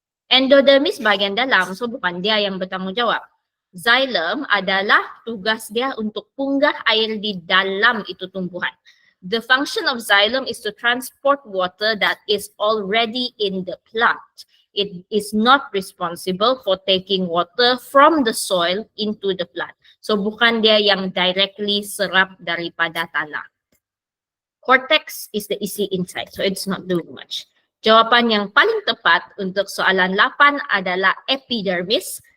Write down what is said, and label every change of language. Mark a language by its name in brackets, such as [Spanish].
[Malay] Endodermis bagian dalam, so bukan dia yang bertanggung jawab. Xylem adalah tugas dia untuk punggah air di dalam itu tumbuhan. [English] The function of xylem is to transport water that is already in the plant. It is not responsible for taking water from the soil into the plant. [Malay] So bukan dia yang directly serap daripada tanah. [English] Cortex is the isi inside, so it's not doing much. [Malay] Jawapan yang paling tepat untuk soalan 8 adalah epidermis.